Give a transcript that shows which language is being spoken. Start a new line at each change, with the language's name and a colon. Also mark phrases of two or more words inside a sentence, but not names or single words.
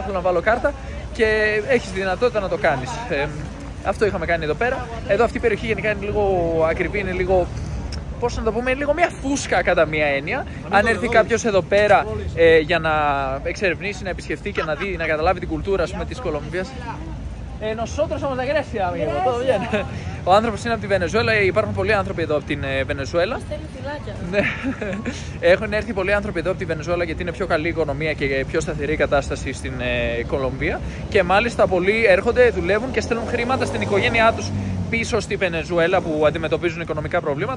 Greek: Θέλω να βάλω κάρτα και έχεις τη δυνατότητα να το κάνεις. Αυτό είχαμε κάνει εδώ πέρα. Εδώ αυτή η περιοχή γενικά είναι λίγο ακριβή, είναι λίγο. Πώς να το πούμε, λίγο μια φούσκα κατά μία έννοια. Αν έρθει κάποιος εδώ πέρα για να εξερευνήσει, να επισκεφτεί και να δει, να καταλάβει την κουλτούρα, ας πούμε, της Κολομβίας.
Spanish: Nosotros somos de Grecia, amigo. Todo bien.
Greek: Ο άνθρωπος είναι από τη Βενεζουέλα, υπάρχουν πολλοί άνθρωποι εδώ από την Βενεζουέλα. Έχουν έρθει πολλοί άνθρωποι εδώ από τη Βενεζουέλα γιατί είναι πιο καλή οικονομία και πιο σταθερή κατάσταση στην Κολομβία. Και μάλιστα πολλοί έρχονται, δουλεύουν και στέλνουν χρήματα στην οικογένειά τους πίσω στη Βενεζουέλα που αντιμετωπίζουν οικονομικά προβλήματα.